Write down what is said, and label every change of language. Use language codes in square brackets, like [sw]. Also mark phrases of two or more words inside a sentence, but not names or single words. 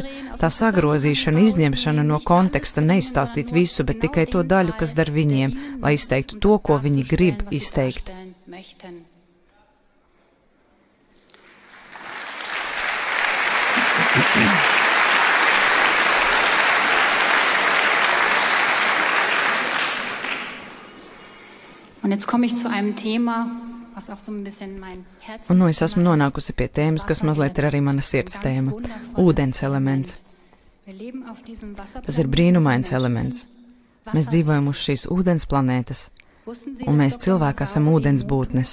[lv] Tā sagrozīšana, izņemšana no konteksta, neizstāstīt visu, bet tikai to daļu, kas dar viņiem, lai izteiktu to, ko viņi grib izteikt. [de] Un jetzt komme ich zu einem Thema, [lv] un es esmu nonākusi pie tēmas, kas mazliet ir arī mana sirds tēma - ūdens elements. Tas ir brīnumains elements. Mēs dzīvojam uz šīs ūdens planētas, un mēs cilvēki esam ūdens būtnes.